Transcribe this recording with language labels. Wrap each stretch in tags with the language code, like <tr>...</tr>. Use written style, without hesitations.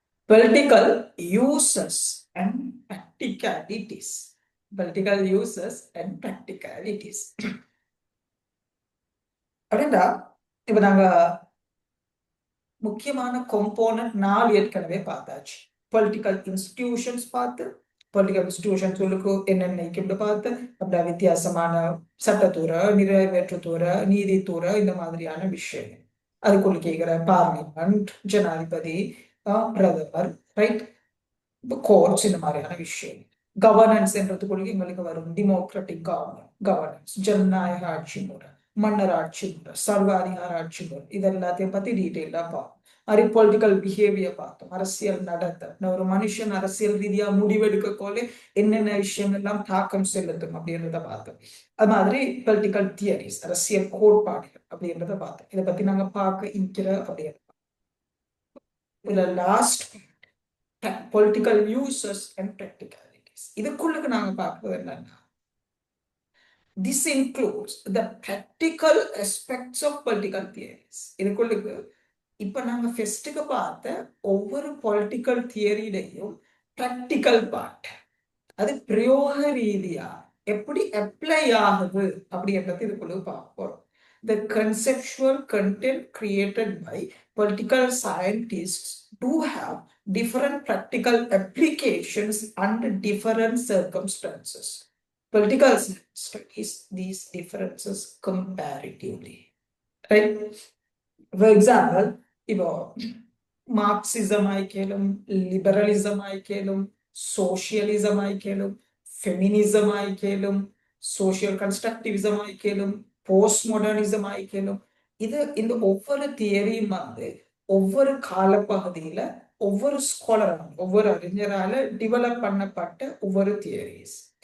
<en>Political uses and practicalities. Political uses and practicalities.</en> <ta>அப்படின்னா இப்ப நாங்க முக்கியமான காம்போனன்ட் 4 ஏற்கனவே பார்த்தாச்சு. பொலிட்டிக்கல் இன்ஸ்டிடியூஷன்ஸ் பார்த்து, பொலிட்டிக்கல் இன்ஸ்டிடியூஷன்ஸ்களுக்கு என்னென்ன பார்த்து, அப்படின்னா வித்தியாசமான சட்டத்துறை, நிறைவேற்றுத்துறை, நீதித்துறை, இந்த மாதிரியான விஷயம். அதுக்குள்ள கேட்கிற பார்லிமெண்ட், ஜனாதிபதி, பிரதமர், ரைட், கோர்ட்ஸ், இந்த மாதிரியான விஷயம். கவர்னன்ஸ் என்றதுக்குள்ள எங்களுக்கு வரும் டெமோக்ராட்டிக் கவர்னன்ஸ், ஜனநாயக ஆட்சி முறை, மன்னர் ஆட்சி முறை, சர்வாதிகார ஆட்சி முறை, இது எல்லாத்தையும் பத்தி டீட்டெயிலா பார்ப்போம். அது பொலிட்டிக்கல் பிஹேவியர் பார்த்தோம், அரசியல் நடத்த, ஒரு மனுஷன் அரசியல் ரீதியா முடிவெடுக்க போல என்னென்ன விஷயம் எல்லாம் தாக்கம் செலுத்தும் அப்படின்றத பார்த்தோம். அது மாதிரி பொலிட்டிக்கல் தியரிஸ், அரசியல் கோட்பாடுகள் அப்படின்றத பார்த்தோம். இதை பத்தி நாங்க பார்க்க இருக்கிற அப்படின்னு இதுல லாஸ்ட் பொலிட்டிக்கல் யூசஸ் அண்ட் ப்ராக்டிகாலிட்டிஸ். இதுக்குள்ளுக்கு நாங்க பார்க்கறது என்னன்னா,</ta> <en>this includes the practical aspects of political theories.</en> <ta>இதுக்குள்ளுக்கு இப்ப நாங்க ஃபெஸ்ட்டுக்கு பார்த்த ஒவ்வொரு பொலிட்டிக்கல் தியரியிலையும் ப்ராக்டிக்கல் பார்ட், அது பிரயோக ரீதியா எப்படி அப்ளை ஆகுது அப்படின்றது இதுக்குள்ள பார்க்க போறோம்.</ta> <en>The conceptual content created by political scientists do have different practical applications under different circumstances. Political science studies these differences comparatively, right? For example,</en> <ta>இப்போ Marxism ஆயிக்கலும், liberalism ஆயிக்கலும், socialism ஆயிக்கலும், feminism ஆயிக்கலும், social கன்ஸ்ட்ரக்டிவிசம் ஆயிக்கலும், post modernism ஆயிக்கலும், இது இந்த ஒவ்வொரு தியரியும் வந்து ஒவ்வொரு காலப்பகுதியில ஒவ்வொரு ஸ்காலரால, ஒவ்வொரு அறிஞரால develop பண்ணப்பட்ட ஒவ்வொரு தியரிஸ்.</ta>